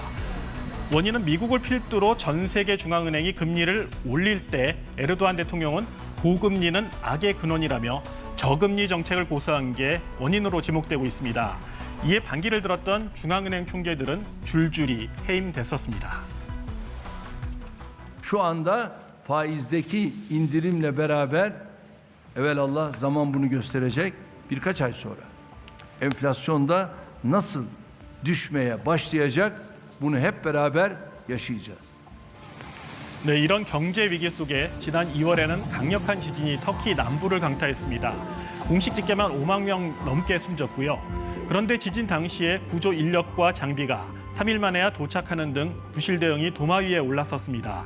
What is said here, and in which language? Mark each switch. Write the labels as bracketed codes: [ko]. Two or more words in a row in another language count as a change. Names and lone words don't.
[ko] 원인은 미국을 필두로 전 세계 중앙은행이 금리를 올릴 때 에르도안 대통령은 고금리는 악의 근원이라며 저금리 정책을 고수한 게 원인으로 지목되고 있습니다. 이에 반기를 들었던 중앙은행 총재들은 줄줄이 해임됐었습니다. [tr] Şu anda faizdeki indirimle beraber evelallah zaman bunu gösterecek birkaç ay sonra. Enflasyonda nasıl düşmeye başlayacak bunu hep beraber yaşayacağız. [ko] 네, 이런 경제 위기 속에 지난 2월에는 강력한 지진이 터키 남부를 강타했습니다. 공식 집계만 5만 명 넘게 숨졌고요. 그런데 지진 당시에 구조 인력과 장비가 3일 만에야 도착하는 등 부실 대응이 도마 위에 올랐었습니다.